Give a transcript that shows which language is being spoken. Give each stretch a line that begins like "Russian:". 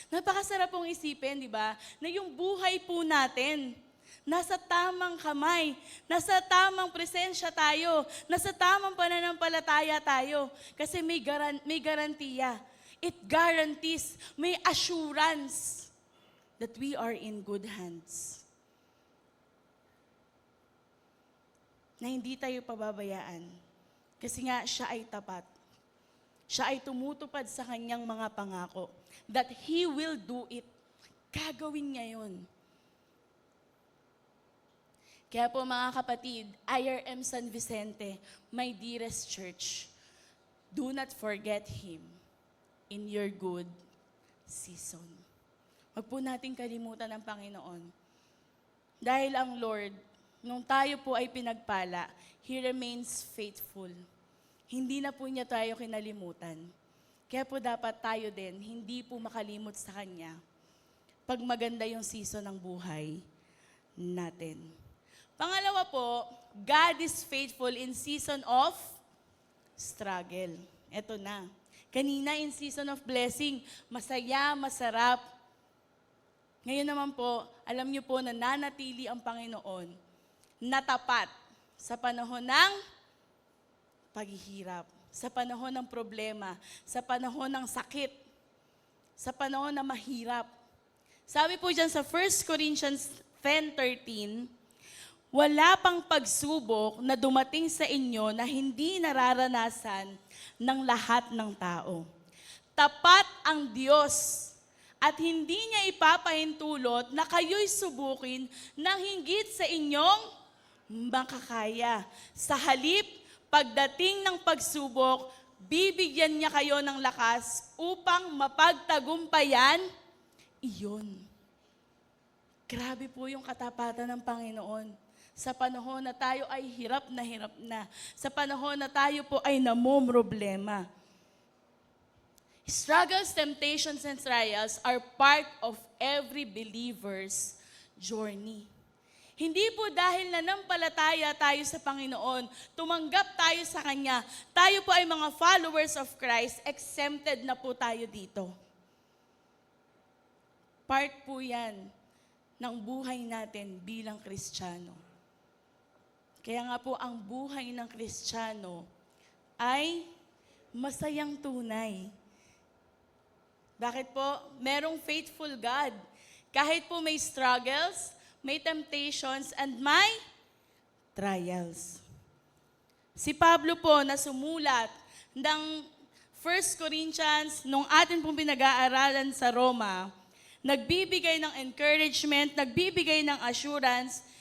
Filipino: Napakasarap pong isipin, di ba? Na yung buhay po natin, nasa tamang kamay, nasa tamang presensya tayo, nasa tamang pananampalataya tayo. Kasi may garantiya.
English: It guarantees, may assurance that we are in good hands.
Filipino: Na hindi tayo pababayaan. Kasi nga, siya ay tapat. siya ay tumutupad sa kanyang mga pangako.
English: That He will do it.
Filipino: Gagawin niya yun. Kaya po mga kapatid,
English: IRM San Vicente, my dearest church, do not forget Him in your good season.
Filipino: Huwag po natin kalimutan ang Panginoon. Dahil ang Lord, nung tayo po ay pinagpala,
English: He remains faithful.
Filipino: Hindi na po niya tayo kinalimutan. Kaya po dapat tayo din, hindi po makalimot sa Kanya pag maganda yung season ng buhay natin. Pangalawa po,
English: God is faithful in season of struggle.
Filipino: Eto na. Kanina in season of blessing, masaya, masarap. Ngayon naman po, alam niyo po na nanatili ang Panginoon na tapat sa panahon ng paghihirap, sa panahon ng problema, sa panahon ng sakit, sa panahon na mahirap. Sabi po dyan sa 1 Corinthians 10:13, wala pang pagsubok na dumating sa inyo na hindi nararanasan ng lahat ng tao. Tapat ang Diyos at hindi niya ipapahintulot na kayo'y subukin ng hinggit sa inyong makakaya. Sa halip, pagdating ng pagsubok, bibigyan niya kayo ng lakas upang mapagtagumpayan iyon. Grabe po yung katapatan ng Panginoon. Sa panahon na tayo ay hirap na, sa panahon na tayo po ay namomroblema.
English: Struggles, temptations, and trials are part of every believer's journey.
Filipino: Hindi po dahil nanampalataya tayo sa Panginoon, tumanggap tayo sa Kanya, tayo po ay mga
English: followers of Christ,
Filipino: exempted na po tayo dito. Part po yan ng buhay natin bilang Kristiyano. Kaya nga po ang buhay ng Kristiyano ay masayang tunay. Bakit po? Merong faithful God. Kahit po may struggles, may temptations, and may trials. Si Pablo po na sumulat ng 1 Corinthians, nung atin pong pinag-aaralan sa Roma, nagbibigay ng encouragement, nagbibigay ng assurance.